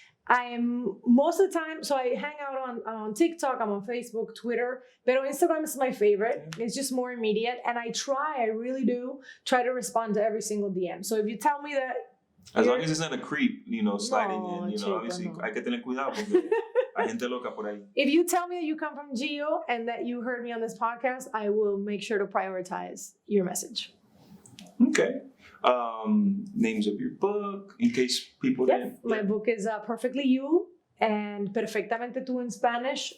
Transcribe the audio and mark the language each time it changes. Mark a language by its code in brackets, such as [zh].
[en] I'm most of the time, so I hang out on TikTok, I'm on Facebook, Twitter, but Instagram is my favorite. It's just more immediate. And I really do try to respond to every single DM. So if you tell me that... As long as it's not a creep, sliding in, [es] chico, [en] obviously, [es] no. hay que tener cuidado porque hay gente loca por ahí. [en] If you tell me that you come from Gio and that you heard me on this podcast, I will make sure to prioritize your message. Okay. Names of your book, in case people didn't. My book is Perfectly You and Perfectamente Tú in Spanish.